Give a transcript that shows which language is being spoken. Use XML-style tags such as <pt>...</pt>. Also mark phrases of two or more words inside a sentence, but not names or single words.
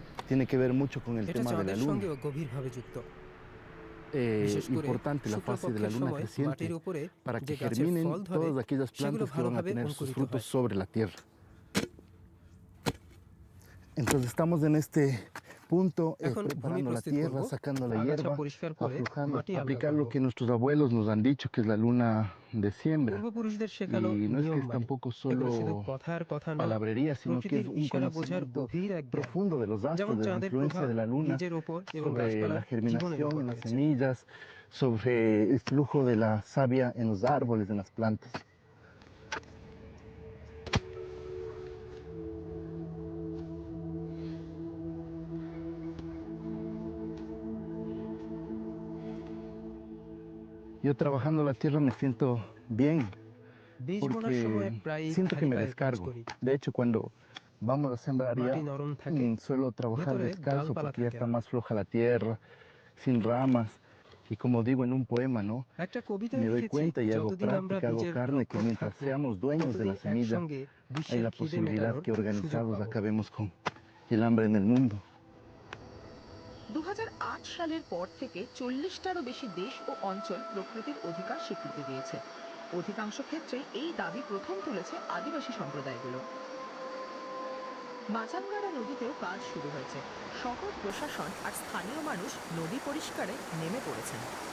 <es>tiene que ver mucho con el</es> <bn>এটা</bn> <es>tema de la</es> <bn>চাঁদের</bn> <es>luna.</es> <bn>সঙ্গেও গভীরভাবে যুক্ত। বিশেষ করে</bn> <es>Importante la fase de la</es> <bn>শুক্রপক্ষের</bn> <es>luna</es> <bn>সময়</bn> <es>creciente</es> <bn>মাটির উপরে</bn> <es>para</es> <bn>যে</bn> <es>que</es> <bn>গাছের</bn> <es>germinen</es> <bn>ফল ধরে</bn> <es>todas aquellas</es> <bn>সেগুলো</bn> <es>plantas que van a</es> <bn>ভালোভাবে</bn> <es>tener sus</es> <bn>অঙ্কুরিত</bn> <es>frutos</es> <bn>হয়।</bn> <es>sobre la tierra. Entonces estamos en este punto</es> <bn>এখন ভূমি</bn> <es>preparando la</es> <bn>প্রস্তুত</bn> <es>tierra,</es> <bn>করব।</bn> <es>sacando la</es> <bn>আগাছা</bn> <es>hierba,</es> <bn>পরিষ্কার করে</bn> <es>aflojando,</es> <bn>মাটি আলগা</bn> <es>aplicar lo</es> <bn>করব।</bn> <es>que nuestros abuelos nos han dicho que es la luna de siembra.</es> <bn>পূর্বপুরুষদের শেখানো</bn> <es>Y no es que</es> <bn>নিয়ম</bn> <es>es</es> <bn>মানে</bn> <es>tampoco</es> <bn>এগুলো শুধু</bn> <es>solo</es> <bn>কথার কথা নয়,</bn> <es>palabrería, sino que es</es> <bn>প্রকৃতির</bn> <es>un</es> <bn>ইশারা বোঝার</bn> <es>conocimiento</es> <bn>গভীর এক জ্ঞান।</bn> <es>profundo de los</es> <bn>যেমন</bn> <es>astros, de la</es> <bn>চাঁদের</bn> <es>influencia</es> <bn>প্রভাব</bn> <es>de la luna</es> <bn>বীজের ওপর এবং</bn> <es>sobre la</es> <bn>গাছপালার জীবনের</bn> <es>germinación</es> <bn>উপর</bn> <es>en las</es> <bn>রয়েছে।</bn> <es>semillas, sobre el flujo de la savia en los árboles, en las plantas. Yo trabajando la tierra me siento bien</es> <bn>বীজ বোনার সময়</bn> <es>porque</es> <bn>প্রায়</bn> <es>siento que</es> <bn>খালি</bn> <es>me</es> <bn>পায়ে কাজ</bn> <es>descargo.</es> <bn>করি।</bn> <es>De hecho, cuando vamos a sembrar ya,</es> <bn>মাটি নরম থাকে,</bn> <es>suelo trabajar</es> <bn>ভেতরে</bn> <es>descalzo</es> <bn>ডালপালা</bn> <es>porque ya</es> <bn>থাকে</bn> <es>está</es> <bn>না।</bn> <es>más floja la tierra, sin ramas. Y como digo en un poema, ¿no?</es> <bn>একটা কবিতায়</bn> <es>Me doy</es> <bn>লিখেছি,</bn> <es>cuenta y hago</es> <bn>যতদিন আমরা</bn> <es>práctica, hago</es> <bn>বীজের</bn> <es>carne, que</es> <bn>রক্ষক</bn> <es>mientras</es> <bn>থাকবো,</bn> <es>seamos dueños de</es> <bn>ততদিন</bn> <es>la semilla,</es> <bn>একসঙ্গে</bn> <es>hay</es> <bn>বিশ্বের</bn> <es>la</es> <bn>খিদে</bn> <es>posibilidad</es> <bn>মেটানোর</bn> <es>que</es> <bn>সুযোগ</bn> <es>organizados</es> <bn>পাবো।</bn> <es>acabemos con el hambre en el mundo.</es> <bn>2008 সালের পর থেকে 40টারও বেশি দেশ ও অঞ্চল প্রকৃতির অধিকার স্বীকৃতি দিয়েছে। অধিকাংশ ক্ষেত্রে এই দাবি প্রথম তুলেছে আদিবাসী সম্প্রদায়গুলো। মাচাঙ্গারা নদীতেও কাজ শুরু হয়েছে। শহর প্রশাসন আর স্থানীয় মানুষ নদী পরিষ্কারে নেমে পড়েছেন।</bn>